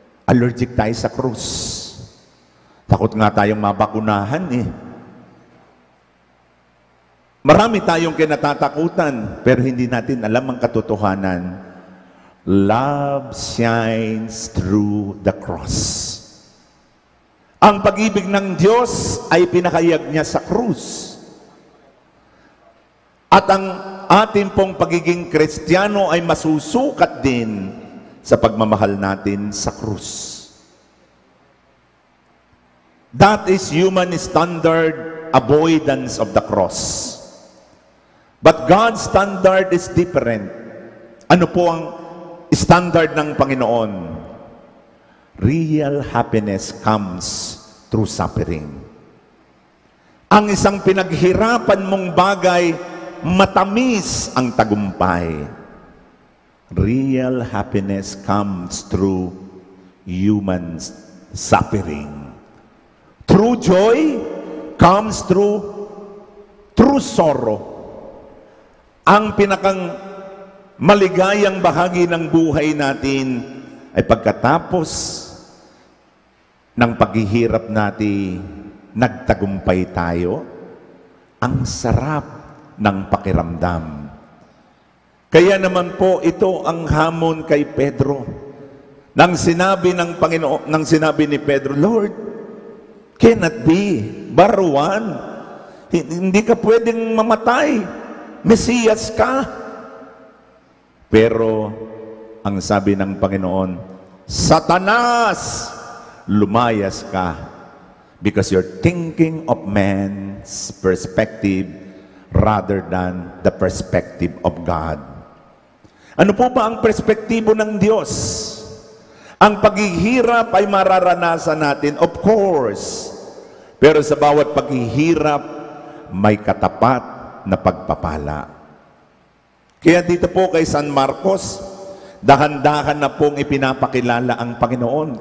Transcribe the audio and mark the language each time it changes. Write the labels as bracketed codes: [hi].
[tl] Allergic tayo sa krus. Takot nga tayong mabakunahan eh. Marami tayong kinatatakutan, pero hindi natin alam ang katotohanan. [en] Love shines through the cross. [tl] Ang pag-ibig ng Diyos ay pinakayag niya sa krus. At ang ating pong pagiging Kristiyano ay masusukat din sa pagmamahal natin sa krus. [en] That is human standard avoidance of the cross. But God's standard is different. [tl] Ano po ang standard ng Panginoon? [en] Real happiness comes through suffering. [tl] Ang isang pinaghirapan mong bagay, matamis ang tagumpay. [en] Real happiness comes through human suffering. True joy comes through sorrow. [tl] Ang pinakang maligayang bahagi ng buhay natin ay pagkatapos ng paghihirap natin, nagtagumpay tayo, ang sarap ng pakiramdam. Kaya naman po ito ang hamon kay Pedro. Nang sinabi ng Panginoon, nang sinabi ni Pedro, [en] Lord, cannot be, [tl] baruan. Hindi ka pwedeng mamatay. Mesiyas ka. Pero, ang sabi ng Panginoon, Satanas, lumayas ka. [en] Because you're thinking of man's perspective rather than the perspective of God. [tl] Ano po ba ang perspektibo ng Diyos? Ang paghihirap ay mararanasan natin, [en] of course. [tl] Pero sa bawat paghihirap, may katapat na pagpapala. Kaya dito po kay San Marcos, dahan-dahan na pong ipinapakilala ang Panginoon.